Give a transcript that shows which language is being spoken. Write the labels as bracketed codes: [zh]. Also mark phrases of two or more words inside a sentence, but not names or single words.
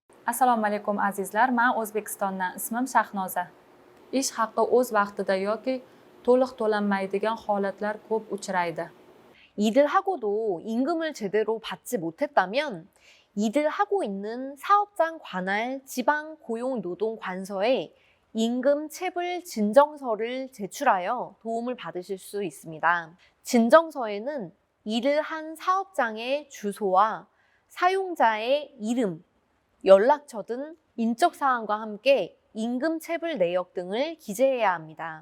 [uz] Assalomu alaykum azizlar, men O'zbekistondan, ismim Shahnoza. Ish haqi o'z vaqtida yoki to'liq to'lanmaydigan holatlar ko'p uchraydi. [ko] 일을 하고도 임금을 제대로 받지 못했다면 일을 하고 있는 사업장 관할 지방고용노동관서에 임금 체불 진정서를 제출하여 도움을 받으실 수 있습니다. 진정서에는 일을 한 사업장의 주소와 사용자의 이름, 연락처 등 인적 사항과 함께 임금 체불 내역 등을 기재해야 합니다.